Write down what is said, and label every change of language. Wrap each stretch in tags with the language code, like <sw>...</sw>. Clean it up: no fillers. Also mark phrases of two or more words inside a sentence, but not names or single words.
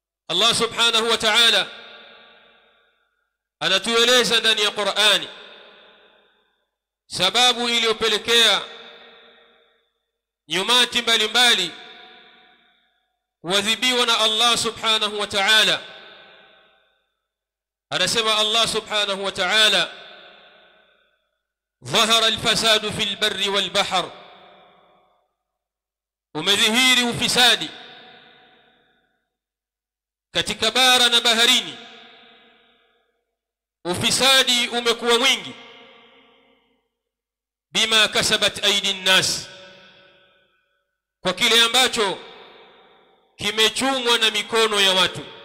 <sw>Allah</sw> <ar>سبحانه وتعالى</ar> <sw>anatueleza ndani ya Qur'ani sababu iliyopelekea nyumati mbalimbali kuadhibiwa na Allah</sw> <ar>سبحانه وتعالى.</ar> <sw>Anasema Allah</sw> <ar>سبحانه وتعالى, ظهر الفساد في البر والبحر,</ar> <sw>umedhihiri ufisadi katika bara na baharini. Ufisadi umekuwa mwingi,</sw> <ar>بما كسبت أيدي الناس,</ar> <sw>kwa kile ambacho kimechumwa na mikono ya watu.</sw>